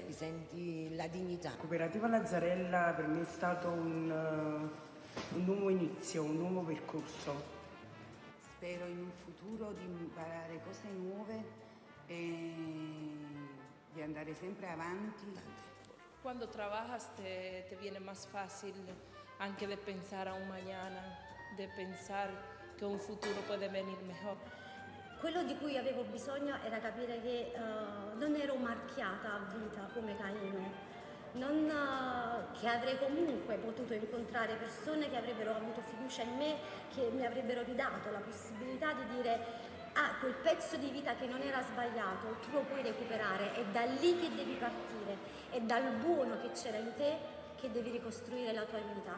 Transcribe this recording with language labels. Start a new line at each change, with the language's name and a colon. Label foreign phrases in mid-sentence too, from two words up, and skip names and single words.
Italian: Mi senti la dignità. Cooperativa Lazzarella per me è stato un nuovo inizio, un nuovo percorso. Spero in un futuro di imparare cose nuove e di andare sempre avanti.
Spanish: Cuando trabajas te viene más fácil anche de pensar a un mañana, de pensar che un futuro puede venir mejor.
Italian: Quello di cui avevo bisogno era capire che non ero marchiata a vita come Caino, che avrei comunque potuto incontrare persone che avrebbero avuto fiducia in me, che mi avrebbero ridato la possibilità di dire quel pezzo di vita che non era sbagliato, tu lo puoi recuperare, è da lì che devi partire, è dal buono che c'era in te che devi ricostruire la tua vita.